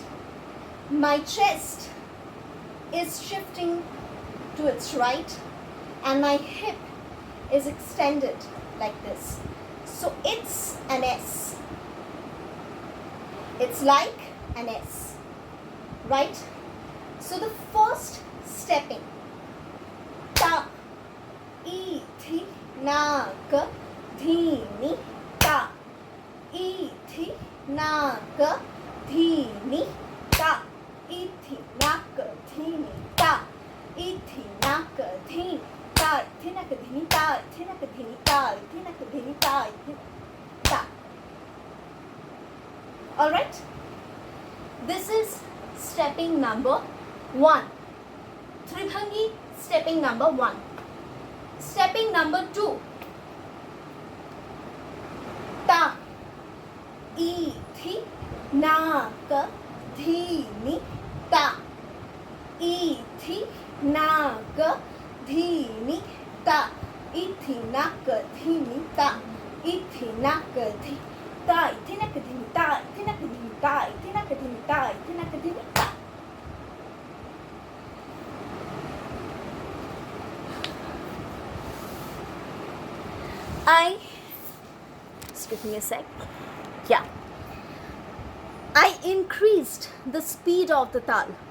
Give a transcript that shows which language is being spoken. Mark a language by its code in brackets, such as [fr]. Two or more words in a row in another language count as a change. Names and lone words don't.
[en] My chest is shifting to its right and my hip is extended like this. So it's an S. It's like an S, right? So the first stepping, ta, I, thi, na, ka, dhi, ni, ta. I, thi, na, ka, dhi, ni, ta. I, thi, na, ka, dhi, ni, ta. I, thi, na, ka, dhi, ni, ta. I, thi, na, ka, dhi, ni, ta. I, thi, na, ka, dhi, ni, ta. I, thi, na, ka, dhi, ni, ta. I, thi, ta. All right? This is stepping number 1. Tribhangi stepping number 1. Stepping number 2. Ta, I, thi, na, ka, dhi, ni, ta. I, thi, na, ka, dhi, ni, ta. I, thi, na, ka, dhi, ni, ta. I, thi, na, ka, dhi, ta. I, thi, na, ka, dhi, ni, ta. I, thi, na, ka, dhi, ni, ta. I, thi, na, ka, dhi, ni, ta. I, thi, na, ka, dhi, ni, ta. Just give me a sec. Yeah. I increased the speed of the Taal.